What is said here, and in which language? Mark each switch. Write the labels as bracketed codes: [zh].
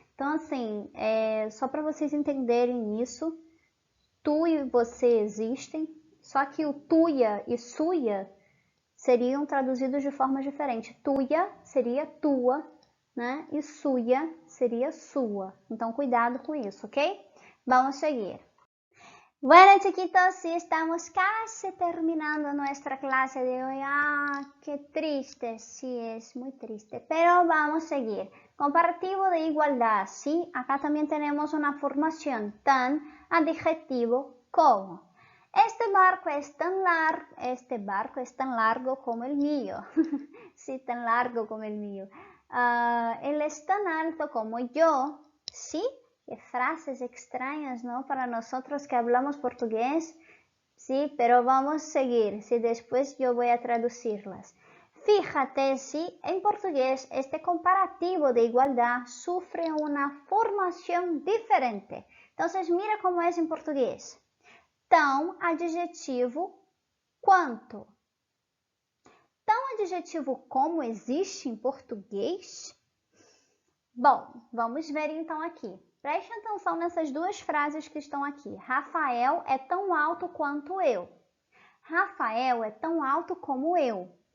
[pt] Então, assim, só para vocês entenderem isso, tu e você existem, só que o tuya e suya seriam traduzidos de forma diferente. Tuya seria tua, né? E suya seria sua. Então, cuidado com isso, ok? Vamos seguir. [es] Bueno, chiquitos, sí, estamos casi terminando nuestra clase de hoy. Ah, qué triste, sí, es muy triste, pero vamos a seguir. Comparativo de igualdad, sí, acá también tenemos una formación tan adjetivo como. Este barco es tan largo como el mío. Sí, tan largo como el mío. Él es tan alto como yo, sí. Qué frases extrañas, ¿no? Para nosotros que hablamos portugués. Sí, pero vamos a seguir. Sí, después yo voy a traducirlas. Fíjate si en portugués este comparativo de igualdad sufre una formación diferente. Entonces, mira cómo es en portugués. [pt] Tão, adjetivo, quanto. Tão, adjetivo, como existe em português? Bom, vamos ver então aqui. Preste atenção nessas duas frases que estão aqui. Rafael é tão alto quanto eu. Rafael é tão alto como eu.